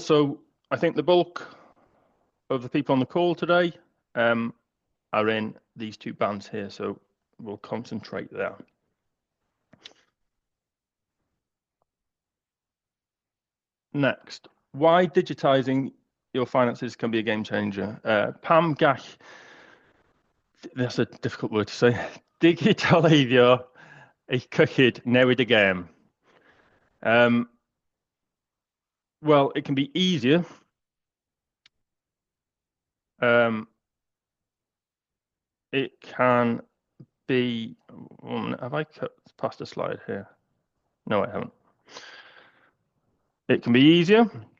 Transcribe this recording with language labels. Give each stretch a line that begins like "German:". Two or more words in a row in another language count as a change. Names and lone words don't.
English: So I think the bulk of the people on the call today are in these two bands here, so we'll concentrate there. Next, why digitizing your finances can be a game changer.
Welsh: Pam gall,
English: that's a difficult word to say.
Welsh: Digitaleiddio eich cyllid newid y game.
English: Well, it can be easier. It can be, have I cut past a slide here? No, I haven't. It can be easier.